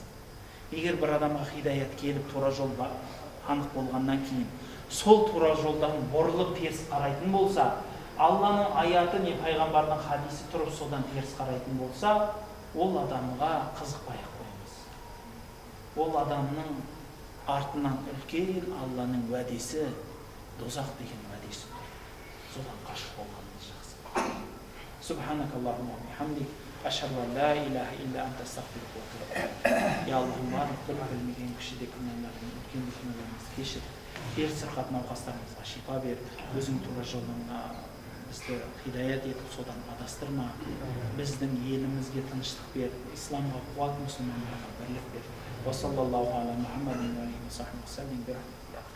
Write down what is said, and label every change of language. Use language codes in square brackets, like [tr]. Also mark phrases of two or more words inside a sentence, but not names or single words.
[kk] Егер бір адамға хидаят келіп, тура жол анық болғаннан кейін, сол тура жолдан бұрылып теріс қарайтын болса, Алланың аяты не пайғамбардың хадисі тұрып содан теріс қарайтын болса, ол адамға қызықпай қоймыз. Ол адамның артынан үлкен Алланың уәдесі, дозақ деген уәдесі тұр. Содан қашып болғанымыз жақсы. [ar] سبحانك اللهم وبحمدك أشهد أن لا إله إلا أنت أستغفرك وأتوب إليك. [kk] Я Аллахым, барлық білмеген кішіде күнәларымызды, үлкен күнәларымызды кешір. Дерт сырқат науқастарымызға шипа бер. Өзің тура жолыңа бізді хидаят етіп, содан адастырма. Біздің елімізге тыныштық бер, исламға қуат, мұсылмандарға бірлік бер. [ar] وصلى الله على محمد وعليه وصحبه وسلم.